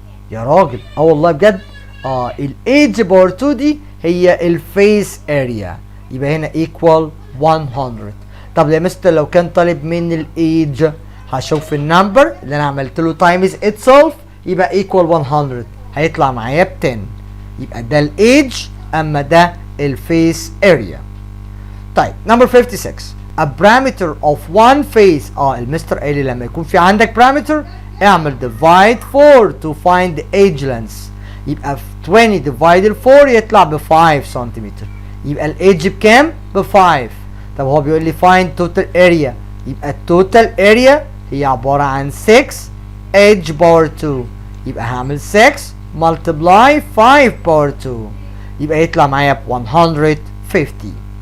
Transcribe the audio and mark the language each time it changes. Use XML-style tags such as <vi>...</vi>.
<ar>يا راجل والله بجد. الايدج بار 2 دي هي الفيس اريا، يبقى هنا</ar> <en>equal 100.</en> <ar>طب يا مستر لو كان طالب من الايدج، هشوف النمبر اللي انا عملت له تايمز اتسلف يبقى</ar> <en>equal 100،</en> <ar>هيطلع معايا ب 10. يبقى ده الايدج، اما ده الفيس اريا. طيب نمبر 56</ar> <en>a parameter of one face.</en> <ar>المستر قال لي لما يكون في عندك parameter اعمل divide 4</ar> <en>to find the age length.</en> <ar>يبقى 20 divided 4 يطلع ب 5 سنتيمتر، يبقى الايدج بكام؟ ب 5. طب هو بيقول لي</ar> <en>find total area،</en> <ar>يبقى التوتال اريا هي عبارة عن 6 age power 2، يبقى هعمل</ar> <en>6 multiply 5 power 2،</en> <ar>يبقى يطلع معايا ب 150.</ar>